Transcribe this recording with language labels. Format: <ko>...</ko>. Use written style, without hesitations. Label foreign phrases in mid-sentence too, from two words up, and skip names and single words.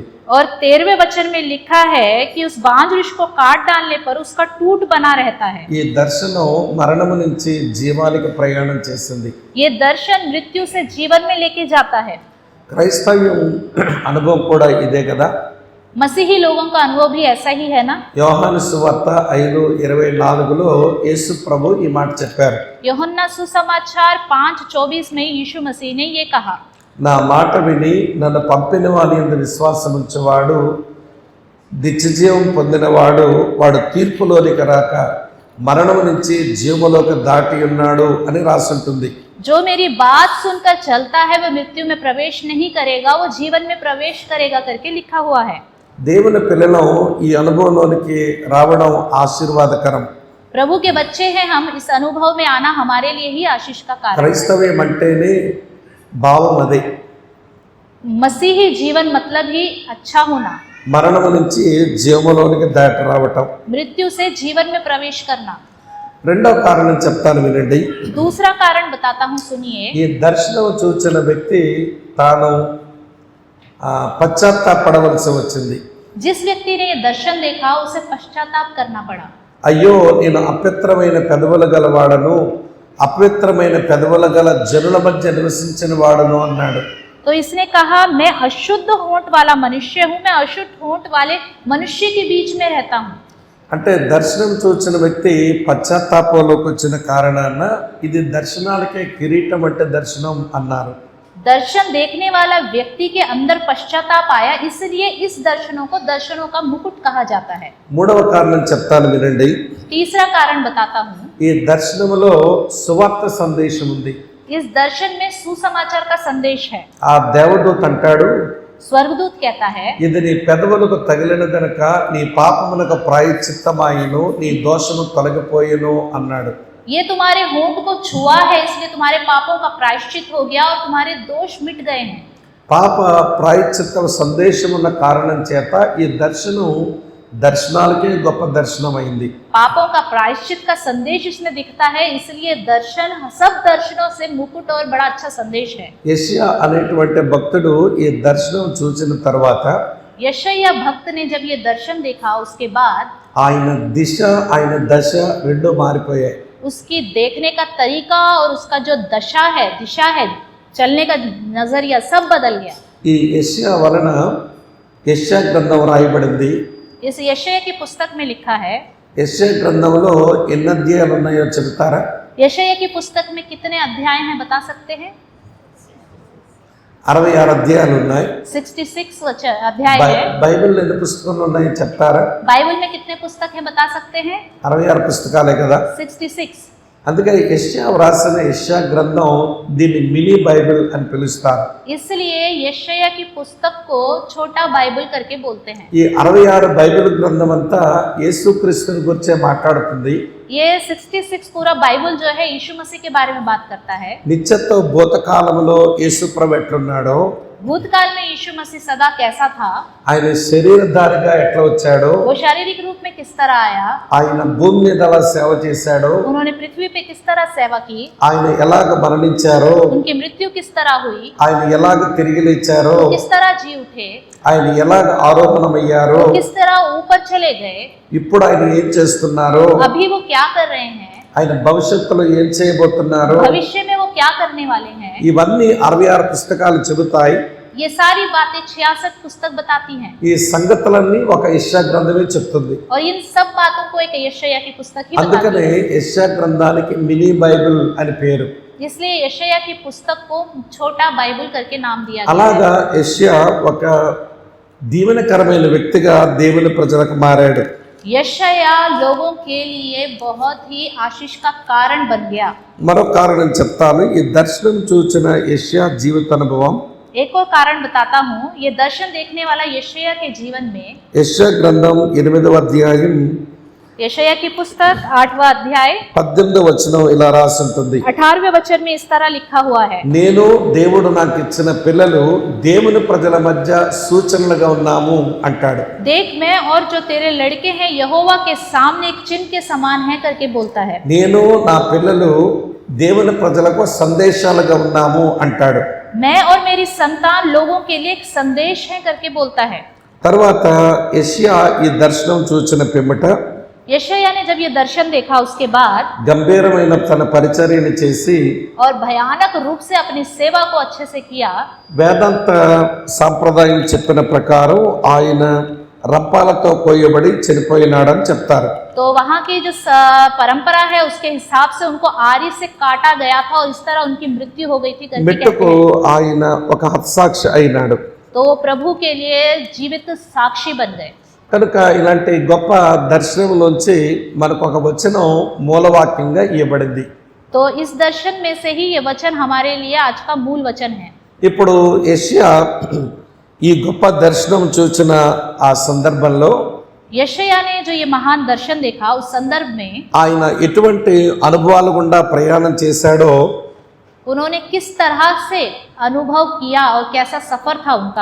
<hi>और 13वें वचन में लिखा है कि उस बांझ वृक्ष को काट डालने पर उसका टूट बना रहता है।</hi> <te>ఈ దర్శనం మరణము నుంచి జీవానికి ప్రయాణం చేసింది.</te> <hi>ये दर्शन मृत्यु से जीवन में लेके जाता है।</hi> <te>క్రైస్తవ్యం అనుభవం కూడా ఇదే కదా.</te> <hi>मसीही लोगों का अनुभव भी ऐसा ही है ना।</hi> <te>యోహాను సువార్త 5:24లో యేసు ప్రభు ఈ మాట చెప్పారు.</te> <hi>यूहन्ना सुसमाचार 5:24 में यीशु मसीह ने ये कहा,</hi> <te>నా మాట విని నన్ను పంపిన వాని యందు విశ్వాసం ఉంచువాడు నిత్యజీవం పొందినవాడు, వాడు తీర్పులోనికి రాక మరణము నుంచి జీవములోకి దాటి ఉన్నాడు అని రాసుంటుంది.</te> <hi>जो मेरी बात सुनकर चलता है वह मृत्यु में प्रवेश नहीं करेगा, वो जीवन में प्रवेश करेगा करके लिखा हुआ है।</hi> <te>దేవుని పిల్లలు ఈ అనుభవంలోనికి రావడం ఆశీర్వాదకరం.</te> <hi>प्रभु के बच्चे हैं हम, इस अनुभव में आना हमारे लिए ही आशीष का कारण है।</hi> <te>క్రైస్తవ్యం అంటేనే భావం అదే.</te> <hi>मसीही जीवन मतलब ही अच्छा होना,</hi> <te>మరణము నుంచి జీవములోనికి దాటి రావటం.</te> <hi>मृत्यु से जीवन में प्रवेश करना।</hi> <te>రెండో కారణం చెప్తాను వినండి.</te> <hi>दूसरा कारण बताता हूँ, सुनिए।</hi> <te>ఈ దర్శనం చూచిన వ్యక్తి తాను పశ్చాత్తాపడవలసి వచ్చింది.</te> <hi>जिस व्यक्ति ने ये दर्शन देखा उसे पश्चाताप करना पड़ा।</hi> <te>అయ్యో, నేను అపవిత్రమైన పెదవులు గలవాడను, అపవిత్రమైన పెదవులు గల జనుల మధ్య నివసించిన వాడను అన్నాడు.</te> <hi>तो इसने कहा, मैं अशुद्ध होंठ वाला मनुष्य हूँ, मैं अशुद्ध होंठ वाले मनुष्य के बीच में रहता हूँ।</hi> <te>అంటే దర్శనం చూచిన వ్యక్తి పశ్చాత్తాపంలోకి వచ్చిన కారణాన ఇది దర్శనాలకే కిరీటం అంటే దర్శనం అన్నారు.</te> <hi>दर्शन देखने वाला व्यक्ति के अंदर पश्चाताप आया, इसलिए इस दर्शनों को दर्शनों का मुकुट कहा जाता है।</hi> <te>మూడవ కారణం చెప్తాను వినండి.</te> <hi>तीसरा कारण बताता हूँ,</hi> <te>ఈ దర్శనములో సువార్త సందేశం ఉంది.</te> <hi>इस दर्शन में सुसमाचार का संदेश है।</hi> <te>ఆ దేవదూత అంటాడు,</te> <hi>स्वर्गदूत कहता है,</hi> <te>ఇది నీ పెదవులకు తగిలిన గనుక నీ పాపములకు ప్రాయశ్చిత్తమాయను, నీ దోషము తొలగిపోయెను అన్నాడు.</te> <hi>ये तुम्हारे होंठ को छुआ है, इसलिए तुम्हारे पापों का प्रायश्चित हो गया और तुम्हारे दोष मिट गए हैं।</hi> <te>పాప ప్రాయశ్చిత్త సందేశం ఉన్న కారణం చేత ఈ దర్శనం దర్శనాలకే గొప్ప దర్శనం అయింది.</te> <hi>पापों का प्रायश्चित का संदेश इसमें दिखता है, इसलिए दर्शन सब दर्शनों से मुकुट और बड़ा अच्छा संदेश है।</hi> <te>యెషయా అనేటువంటి భక్తుడు ఈ దర్శనం చూసిన తర్వాత</te> <hi>यशायाह भक्त ने जब ये दर्शन देखा, उसके बाद</hi> <te>ఆయన దిశ ఆయన దశ రెండు మారిపోయాయి.</te> <hi>उसकी देखने का तरीका और उसका जो दिशा है, चलने का नजरिया सब बदल गया।</hi> <te>ఈ యెషయా వలన యెషయా గ్రంథం రాయబడింది.</te> <hi>इस यशायाह की पुस्तक में लिखा है।</hi> <te>యెషయా గ్రంథంలో ఎన్ని అధ్యాయాలు ఉన్నాయో చెప్తారా?</te> <hi>यशायाह की पुस्तक में कितने अध्याय हैं, बता सकते हैं?</hi> <te>66 అధ్యాయాలు ఉన్నాయి.</te> <hi>66 अध्याय है।</hi> <te>బైబిల్లో ఎన్ని పుస్తకాలు ఉన్నాయో చెప్తారా?</te> <hi>बाइबल में कितने पुस्तक हैं, बता सकते हैं?</hi> <te>66 పుస్తకాలే కదా.</te> <hi>66।</hi> <te>అందుకే యెషయా వ్రాసిన యెషయా గ్రంథం దీన్ని మినీ బైబిల్ అని పిలుస్తారు.</te> <hi>इसलिए यशायाह की पुस्तक को छोटा बाइबल करके बोलते हैं।</hi> <te>ఈ 66 బైబిల్ గ్రంథం అంతా యేసుక్రీస్తుని గురించే మాట్లాడుతుంది.</te> <hi>ये 66 पूरा बाइबल जो है यीशु मसीह के बारे में बात करता है।</hi> <te>నిత్యత్వ భూతకాలములో యేసు ప్రభు ఎట్లున్నాడో,</te> <hi>भूतकाल में यीशु मसीह सदा कैसा था,</hi> <te>ఆయన శరీరధారిగా ఎట్లా వచ్చాడో,</te> <hi>वो शारीरिक रूप में किस तरह आया,</hi> <te>ఆయన భూమి మీద ఎలా సేవ చేశాడో,</te> <hi>उन्होंने पृथ्वी पे किस तरह सेवा की,</hi> <te>ఆయన ఎలాగ మరణించారో,</te> <hi>उनकी मृत्यु किस तरह हुई,</hi> <te>ఆయన ఎలాగ తిరిగి లేచారో,</te> <hi>किस तरह जी उठे,</hi> <te>ఆయన ఎలాగ ఆరోపణమయ్యారో,</te> <hi>किस तरह ऊपर चले गए,</hi> <te>ఇప్పుడు ఆయన ఏం చేస్తున్నారో,</te> <hi>अभी वो क्या कर रहे हैं,</hi> <te>ఆయన భవిష్యత్తులో ఏం చేయబోతున్నారో,</te> <hi>भविष्य में वो क्या करने वाले हैं,</hi> <te>ఇవన్నీ 66 పుస్తకాలు చెబుతాయి.</te> <hi>ये सारी बातें 66 पुस्तक बताती हैं।</hi> <te>ఈ సంగతులన్నీ ఒక యెషయా గ్రంథమే చెప్తుంది.</te> <hi>और इन सब बातों को एक यशायाह की पुस्तक ही बताती</hi> <te>అందుకనే</te> <hi>है।</hi> <te>యెషయా గ్రంథానికి మినీ బైబిల్ అని పేరు.</te> <hi>इसलिए यशायाह की पुस्तक को छोटा बाइबल करके नाम दिया गया है।</hi> <te>అలాగా యెషయా ఒక దీవెనకరమైన వ్యక్తిగా దేవుని ప్రజలకు మారాడు.</te> <hi>यशायाह लोगों के लिए बहुत ही आशीष का कारण बन गया।</hi> <te>మరో కారణం చెప్తాను. ఈ దర్శనం చూచిన యెషయా జీవిత అనుభవం,</te> <hi>एक और कारण बताता हूँ। ये दर्शन देखने वाला यशायाह के जीवन में,</hi> <te>యెషయా గ్రంథం 8వ అధ్యాయం</te> <hi>यशायाह की पुस्तक 8वां अध्याय</hi> <te>18వ వచనం ఇలా రాసి ఉంటుంది.</te> <hi>18वें वचन में इस तरह लिखा हुआ है,</hi> <te>నేను దేవుడు నాకు ఇచ్చిన పిల్లలు దేవుని ప్రజల మధ్య సూచనలుగా ఉన్నాము అంటాడు.</te> <hi>देख मैं और जो तेरे लड़के हैं यहोवा के सामने एक चिन्ह के समान है करके बोलता है।</hi> <te>నేను నా పిల్లలు దేవుని ప్రజలకు సందేశాలుగా ఉన్నాము అంటాడు.</te> <hi>मैं और मेरी संतान लोगों के लिए एक संदेश है करके बोलता है।</hi> <te>తర్వాత యెషయా ఈ దర్శనం చూచిన పిమ్మట</te> <hi>यशायाह ने जब ये दर्शन देखा, उसके बाद</hi> <te>గంభీరమైన తన పరిచర్యను చేసి</te> <hi>और भयानक रूप से अपनी सेवा को अच्छे से किया।</hi> <te>వేదాంత సాంప్రదాయం చెప్పిన ప్రకారం ఆయన రంపాలతో కోయబడి చనిపోయినాడని చెప్తారు.</te> <hi>तो वहाँ की जो परंपरा है उसके हिसाब से उनको आरी से काटा गया था और इस तरह उनकी मृत्यु हो गई थी करके कहते</hi> <te>మెట్టుకు</te> <hi>हैं।</hi> <te>ఆయన ఒక హతసాక్షి అయినాడు.</te> <hi>तो वो प्रभु के लिए जीवित साक्षी बन गए।</hi> <te>కనుక ఇలాంటి గొప్ప దర్శనంలోంచి మనకు ఒక వచనం మూలవాక్యంగా ఇవ్వబడింది.</te> <hi>तो इस दर्शन में से ही ये वचन हमारे लिए आज का मूल वचन है।</hi> <te>ఇప్పుడు యెషయా ఈ గొప్ప దర్శనం చూచిన ఆ సందర్భంలో</te> <hi>यशायाह ने जो ये महान दर्शन देखा उस संदर्भ में</hi> <te>ఆయన ఎటువంటి అనుభవాల గుండా ప్రయాణం చేశాడో</te> <hi>उन्होंने किस तरह से अनुभव किया और कैसा सफर था उनका,</hi>